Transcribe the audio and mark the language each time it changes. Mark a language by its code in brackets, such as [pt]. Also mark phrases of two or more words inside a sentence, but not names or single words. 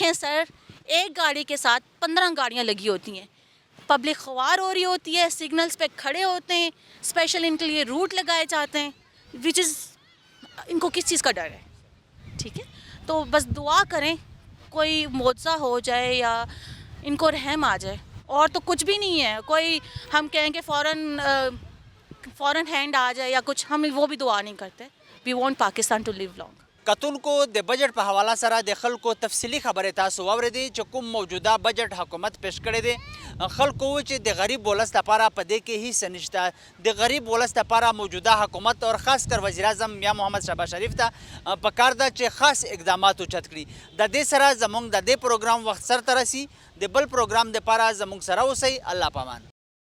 [ur] دیکھیں سر, ایک گاڑی کے ساتھ 15 گاڑیاں لگی ہوتی ہیں, پبلک خوار ہو رہی ہوتی ہے, سگنلز پہ کھڑے ہوتے ہیں, اسپیشل ان کے لیے روٹ لگائے جاتے ہیں, [en] which is, [ur] ان کو کس چیز کا ڈر ہے؟ ٹھیک ہے, تو بس دعا کریں کوئی معجزہ ہو جائے یا ان کو رحم آ جائے, اور تو کچھ بھی نہیں ہے. کوئی ہم کہیں کہ فوراً ہینڈ آ جائے یا کچھ, ہم وہ بھی دعا نہیں کرتے. [en] We want Pakistan to live long. [ps] کتونکو د بجټ په حواله سره د خلکو تفصیلی خبرې تاسو واورېدې چې کوم موجوده بجټ حکومت پیش کړی دی. خلکو چې د غریب ولس لپاره په دې کې هیڅ نشته. د غریب ولس لپاره موجوده حکومت [ur] اور خاص کر [ps] وزیر اعظم میاں محمد شهباز شریف ته پکار ده چې خاص اقدامات اوچت کړي. د دې سره زموږ د دې پروګرام وخت سرته رسي. د بل پروګرام دپاره زموږ سره اوسئ. الله پامان.